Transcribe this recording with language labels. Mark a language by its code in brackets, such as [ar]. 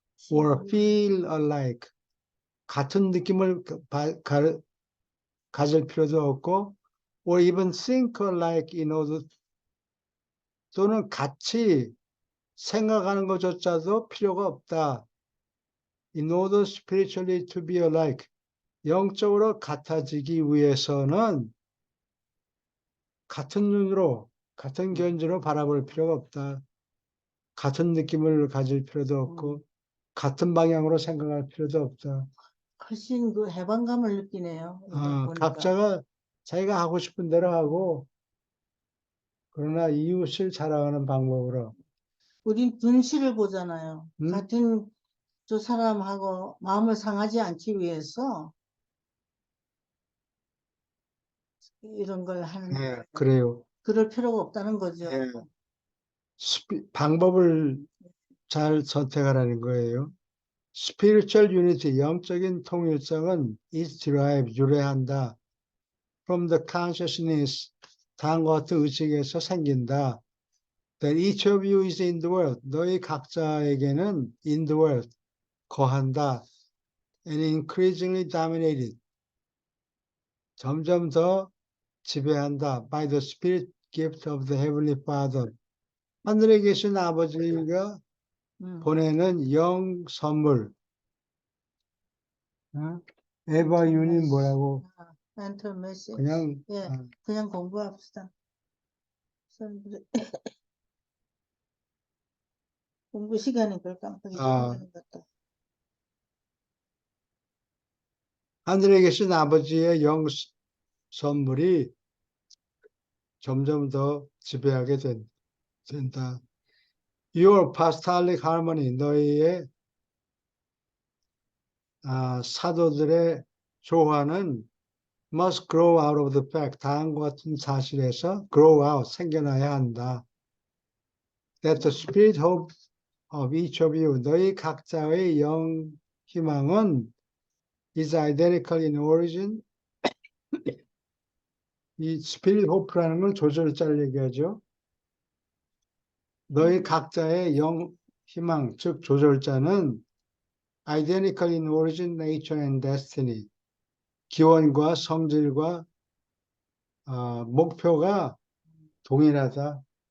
[en] Or feel alike. [ko] 같은 느낌을 가질 필요도 없고, [en] or even think alike in order, [ko] 또는 같이 생각하는 것조차도 필요가 없다. [en] In order spiritually to be alike. [ko] 영적으로 같아지기 위해서는 같은 눈으로, 같은 견지로 바라볼 필요가 없다. 같은 느낌을 가질 필요도 없고, 같은 방향으로 생각할 필요도 없다. 훨씬 그 해방감을 느끼네요. 이거 보니까. 각자가 자기가 하고 싶은 대로 하고, 그러나 이웃을 사랑하는 방법으로. 우린 눈치를 보잖아요. 음? 같은 저 사람하고 마음을 상하지 않기 위해서 이런 걸 하는 거예요. 그래요. 그럴 필요가 없다는 거죠. 방법을 잘 선택하라는 거예요. [en] Spiritual unity, [ko] 영적인 통일성은 [en] is derived, [ko] 유래한다. [en] From the consciousness, [ko] 다음과 같은 의식에서 생긴다. [en] That each of you is in the world. [ko] 너희 각자에게는 [en] in the world, [ko] 거한다. [en] And increasingly dominated. [ko] 점점 더 지배한다. [en] By the spirit gift of the Heavenly Father. [ko] 하늘에 계신 아버지가 보내는 영 선물. 에바 윤이 뭐라고? [en] mental message. [ko] 그냥 예, 그냥 공부합시다. 공부 시간에 그걸 깜빡이 잊어버린 것 같다. 하늘에 계신 아버지의 영 선물이 점점 더 지배하게 된다. [en] Your apostolic harmony, [ko] 너희의 사도들의 조화는 [en] must grow out of the fact, [ko] 다음과 같은 사실에서 [en] grow out, [ko] 생겨나야 한다. [en] That the spirit hope of each of you, [ko] 너희 각자의 영 희망은 [en] is identical in origin. [ko] 이 [en] spirit hope [ko] 라는 건 조절자를 얘기하죠. 너희 각자의 영 희망, 즉 조절자는 [en] identical in origin, nature and destiny. [ko] 기원과 성질과 목표가 동일하다.